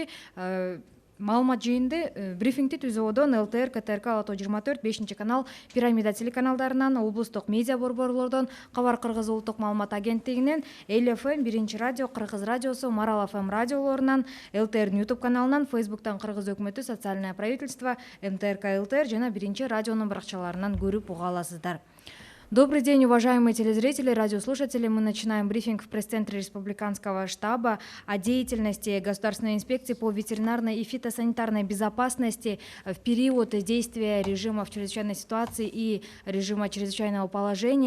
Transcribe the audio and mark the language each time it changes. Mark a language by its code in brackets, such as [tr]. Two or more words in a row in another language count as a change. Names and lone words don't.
[ky] Маалымат жыйынды брифингди түзүүдөн ЛТР, КТРК, Ала-Тоо 24, 5 канал, Пирамида телеканалдарынан, облустук медиа борборлордон, Кабар Кыргыз улуттук маалымат агенттигинен, ЛФМ, Биринчи радио, Кыргыз радиосу, Марал ФМ радиолорунан, ЛТРдин YouTube каналынан, Фейсбуктан Кыргыз өкмөтү, Социальное правительство, МТРК ЛТР жана Биринчи радионун баракчаларынан көрүп уга аласыздар. [ru] Добрый день, уважаемые телезрители, радиослушатели. Мы начинаем брифинг в пресс-центре Республиканского штаба о деятельности Государственной инспекции по ветеринарной и фитосанитарной безопасности в период действия режимов чрезвычайной ситуации и режима чрезвычайного положения.